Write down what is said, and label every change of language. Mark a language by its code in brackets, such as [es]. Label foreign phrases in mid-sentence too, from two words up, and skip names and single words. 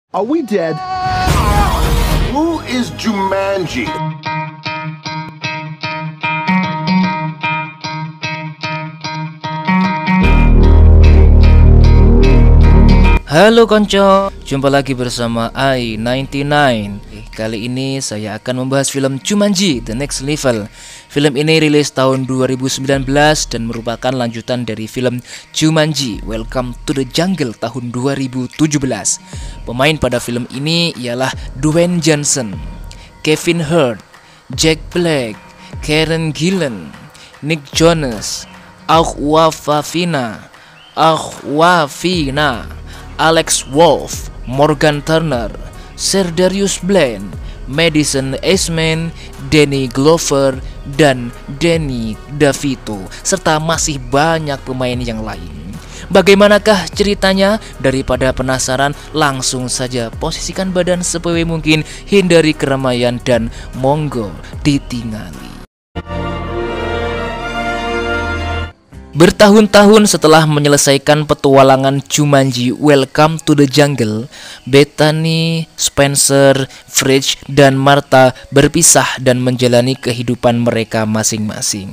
[en] Are we dead? Who is Jumanji? [id] Halo konco, jumpa lagi bersama I99. Kali ini saya akan membahas film Jumanji The Next Level. Film ini rilis tahun 2019 dan merupakan lanjutan dari film Jumanji Welcome to the Jungle tahun 2017. Pemain pada film ini ialah Dwayne Johnson, Kevin Hart, Jack Black, Karen Gillan, Nick Jonas, Awkwafina, Alex Wolff, Morgan Turner, Serdarius Blaine, Madison Eastman, Danny Glover, dan Danny DeVito, serta masih banyak pemain yang lain. Bagaimanakah ceritanya? Daripada penasaran, langsung saja posisikan badan sepewe mungkin, hindari keramaian, dan [jv] monggo ditingali. [id] Bertahun-tahun setelah menyelesaikan petualangan Jumanji Welcome to the Jungle, Bethany, Spencer, Fridge, dan Martha berpisah dan menjalani kehidupan mereka masing-masing.